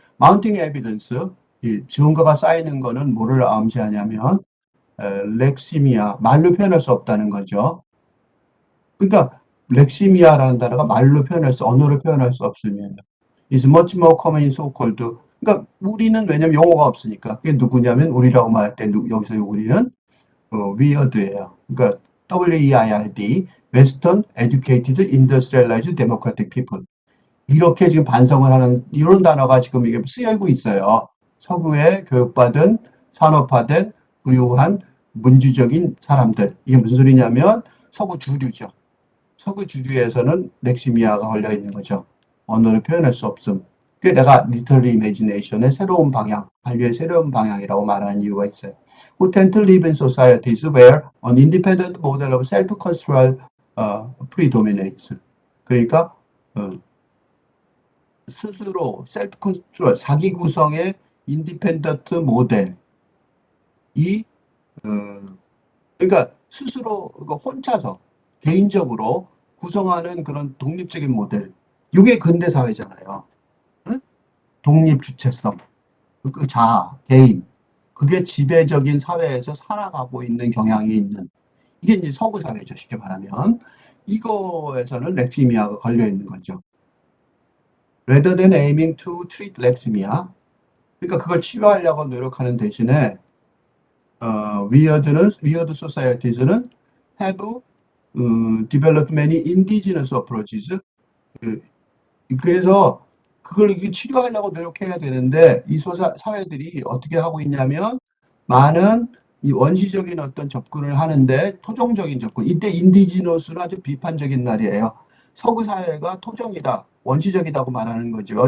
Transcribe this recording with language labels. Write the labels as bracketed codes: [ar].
[ko] 마운팅 에비던스, 이 증거가 쌓이는 거는 뭐를 암시하냐면, 렉시미아, 말로 표현할 수 없다는 거죠. 그러니까, 렉시미아라는 단어가 말로 표현할 수, 언어로 표현할 수 없으면, [en] is much more common in so-called. [ko] 그러니까, 우리는 왜냐면 용어가 없으니까. 그게 누구냐면, 우리라고 말할 때, 여기서 우리는 weird예요. [en] 그러니까 WEIRD, Western Educated Industrialized Democratic People. [ko] 이렇게 지금 반성을 하는 이런 단어가 지금 이게 쓰여지고 있어요. 서구에 교육받은 산업화된 부유한 민주적인 사람들. 이게 무슨 소리냐면 서구 주류죠. 서구 주류에서는 렉시미아가 걸려 있는 거죠. 언어로 표현할 수 없음. 그게 내가 리터리 이미지네이션의 새로운 방향, 한류의 새로운 방향이라고 말하는 이유가 있어요. [en] Who tend to live in societies where an independent model of self-control predominates. [ko] 그러니까 스스로 셀프 컨트롤, 자기 구성의 인디펜던트 모델이 그러니까 스스로 혼자서 개인적으로 구성하는 그런 독립적인 모델. 이게 근대 사회잖아요. 응? 독립 주체성, 그 자아, 개인. 그게 지배적인 사회에서 살아가고 있는 경향이 있는 이게 이제 서구 사회죠. 쉽게 말하면 이거에서는 렉시미아가 걸려 있는 거죠. [en] Rather than aiming to treat 렉시미아, [ko] 그러니까 그걸 치유하려고 노력하는 대신에 [en] weird societies는 have developed many indigenous approaches. [ko] 그, 그래서 그걸 치료하려고 노력해야 되는데 이 사회들이 어떻게 하고 있냐면 많은 이 원시적인 어떤 접근을 하는데 토종적인 접근. 이때 인디지너스는 아주 비판적인 말이에요. 서구 사회가 토종이다, 원시적이다고 말하는 거죠.